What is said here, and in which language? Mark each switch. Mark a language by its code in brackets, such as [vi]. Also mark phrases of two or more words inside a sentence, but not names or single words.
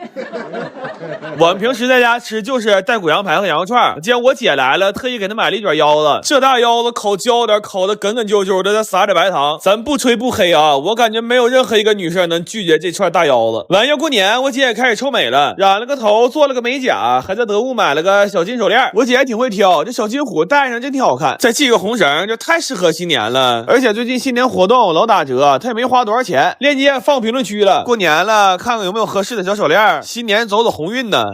[zh] 我们平时在家吃就是带骨羊排和羊肉串。今天我姐来了，特意给她买了一卷腰子，这大腰子烤焦点，烤的梗梗啾啾的，再撒点白糖。咱不吹不黑啊，我感觉没有任何一个女生能拒绝这串大腰子。完要过年，我姐也开始臭美了，染了個頭，做了個美甲，還在得物買了個小金手鏈。我姐還挺會挑，這小金虎戴上真挺好看，再繫個紅繩，就太適合新年了。而且最近新年活動老打折，她也沒花多少錢，鏈接放評論區了。過年了，看看有沒有合適的小手鏈，新年走走紅運呢。